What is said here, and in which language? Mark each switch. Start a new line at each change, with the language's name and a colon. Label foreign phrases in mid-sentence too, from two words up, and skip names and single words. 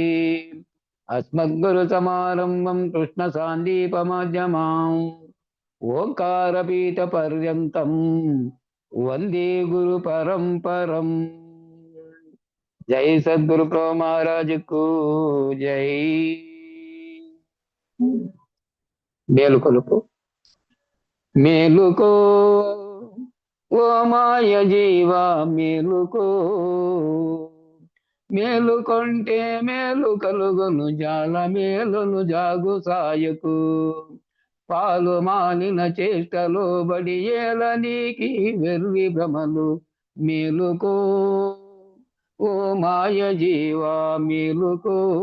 Sanskrit: अस्मद्गुरु समारंभं कृष्ण सान्दीपमध्यमाम् ओंकारपीठ पर्यन्तं वंदे गुरु परंपरम।
Hindi: जय सद्गुरु प्रभु महाराज को जय।
Telugu: మేలుకొలుపు మేలుకో ఓ మాయ జీవా మేలుకో మేలుకొంటే మేలు కలుగును జాల మేలును జాగు సాయకు పాలు మానిన చేష్టలో బడి ఏల నీకి వెర్రి భ్రమలు మేలుకో ఓ మాయ జీవా మేలుకో